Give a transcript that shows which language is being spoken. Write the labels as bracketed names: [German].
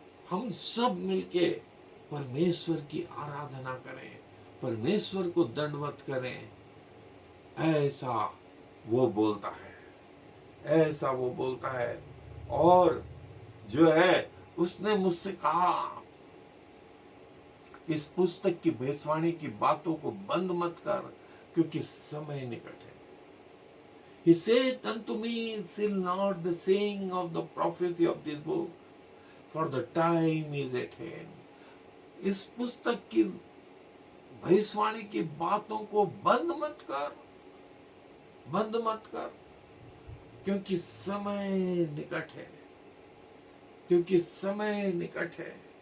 [Hindi] हम सब मिलके परमेश्वर की आराधना करें, परमेश्वर को दंडवत करें, ऐसा वो बोलता है, ऐसा वो बोलता है। और जो है उसने मुझसे कहा, इस पुस्तक की भविष्यवाणी की बातों को बंद मत कर, क्योंकि समय निकट है। [English] He said unto me, seal not the saying of the prophecy of this book, for the time is at hand. [Hindi] इस पुस्तक की भविष्यवाणी की बातों को बंद मत कर, बंद मत कर, क्योंकि समय निकट है, क्योंकि समय निकट है।